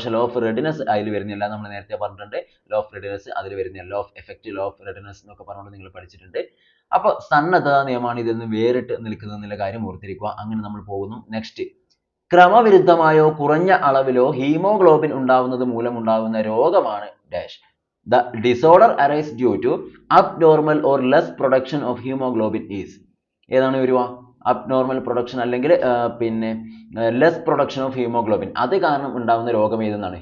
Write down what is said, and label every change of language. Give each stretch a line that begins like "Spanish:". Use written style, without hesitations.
Malayalam: പക്ഷേ law of readiness അതിൽ വരുന്നില്ല. നമ്മൾ നേരത്തെ പറഞ്ഞിട്ടുണ്ട്, ലോ ഓഫ് റെഡിനെസ് അതിൽ വരുന്നില്ല. Law of effect, law of readiness എന്നൊക്കെ പറഞ്ഞുകൊണ്ട് നിങ്ങൾ പഠിച്ചിട്ടുണ്ട്. അപ്പോൾ സന്നദ്ധതാ നിയമമാണ് ഇതിൽ നിന്ന് വേറിട്ട് നിൽക്കുന്നത് എന്നുള്ള കാര്യം ഓർത്തിരിക്കുക. അങ്ങനെ നമ്മൾ പോകുന്നു. നെക്സ്റ്റ്, ക്രമവിരുദ്ധമായോ കുറഞ്ഞ അളവിലോ ഹീമോഗ്ലോബിൻ ഉണ്ടാവുന്നത് മൂലമുണ്ടാകുന്ന രോഗമാണ് dash.
English: The disorder arises due to abnormal or less production of hemoglobin is.
Malayalam: ഏതാണ് വരിക? അബ്നോർമൽ പ്രൊഡക്ഷൻ അല്ലെങ്കിൽ പിന്നെ
English: less production of haemoglobin,
Malayalam: അത് കാരണം ഉണ്ടാകുന്ന രോഗം ഏതെന്നാണ്?